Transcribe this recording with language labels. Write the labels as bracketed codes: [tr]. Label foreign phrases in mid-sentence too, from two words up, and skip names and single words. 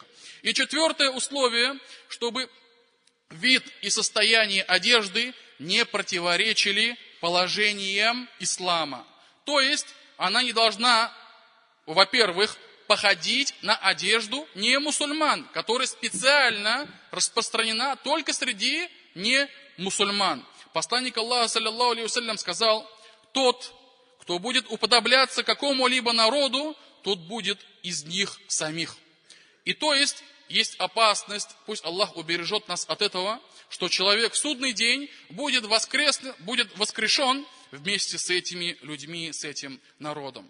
[ru] И четвертое условие, чтобы вид и состояние одежды не противоречили положениям ислама. То есть она не должна, во-первых, походить на одежду не мусульман, которая специально распространена только среди не мусульман. Посланник Аллаха, [ar] صلى الله عليه وسلم, [ru] сказал: тот, кто будет уподобляться какому-либо народу, тот будет из них самих. И то есть опасность, пусть Аллах убережет нас от этого, что человек в судный день будет воскрешен вместе с этими людьми, с этим народом.